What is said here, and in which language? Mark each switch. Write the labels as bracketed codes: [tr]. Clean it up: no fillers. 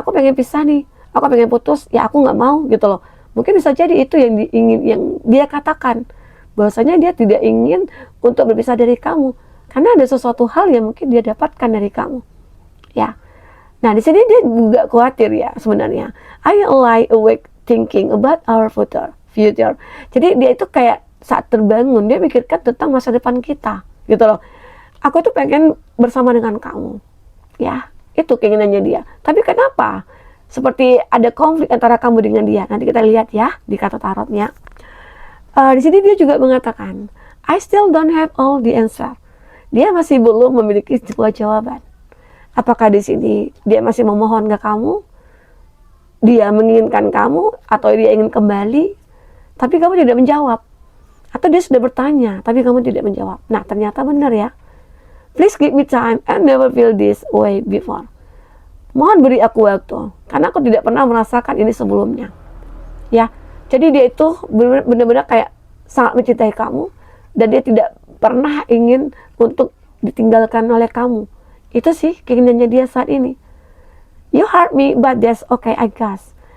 [id] Aku pengen pisah nih, aku pengen putus, ya aku nggak mau gitu loh. Mungkin bisa jadi itu yang dia katakan, bahwasanya dia tidak ingin untuk berpisah dari kamu, karena ada sesuatu hal yang mungkin dia dapatkan dari kamu, ya. Nah, di sini dia juga khawatir ya sebenarnya. [en] I lie awake thinking about our future. [id] Jadi dia itu kayak saat terbangun, dia mikirkan tentang masa depan kita, gitu loh. Aku tuh pengen bersama dengan kamu, ya. Itu keinginannya dia. Tapi kenapa? Seperti ada konflik antara kamu dengan dia. Nanti kita lihat ya di kata tarotnya. Di sini dia juga mengatakan, [en] I still don't have all the answer. [id] Dia masih belum memiliki sebuah jawaban. Apakah di sini dia masih memohon ke kamu, dia menginginkan kamu, atau dia ingin kembali, tapi kamu tidak menjawab, atau dia sudah bertanya, tapi kamu tidak menjawab. Nah, ternyata benar ya. [en] Please give me time, I never feel this way before. [id] Mohon beri aku waktu, karena aku tidak pernah merasakan ini sebelumnya. Ya, jadi dia itu benar-benar kayak sangat mencintai kamu, dan dia tidak pernah ingin untuk ditinggalkan oleh kamu. Itu sih keinginannya dia saat ini. [en] You hurt me, but that's okay, I guess.